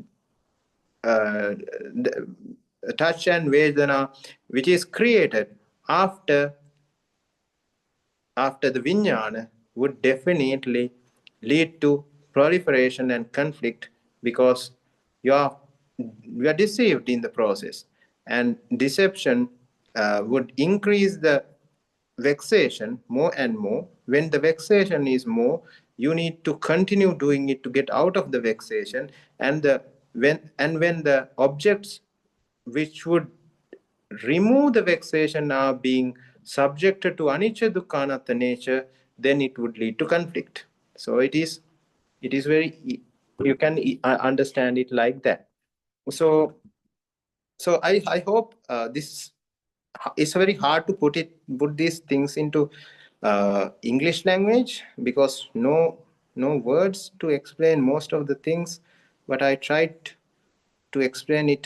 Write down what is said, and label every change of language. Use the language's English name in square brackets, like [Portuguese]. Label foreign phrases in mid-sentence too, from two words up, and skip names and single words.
[English] the touch and Vedana, which is created after the Vijnana, would definitely lead to proliferation and conflict, because you are deceived in the process, and deception would increase the vexation more and more. When the vexation is more, you need to continue doing it to get out of the vexation, and when the objects which would remove the vexation are being subjected to [Pali] anicca dukkha anatta [English] nature, then it would lead to conflict. So it is very, you can understand it like that. So I hope this, it's very hard to put these things into English language, because no words to explain most of the things, but I tried to explain it.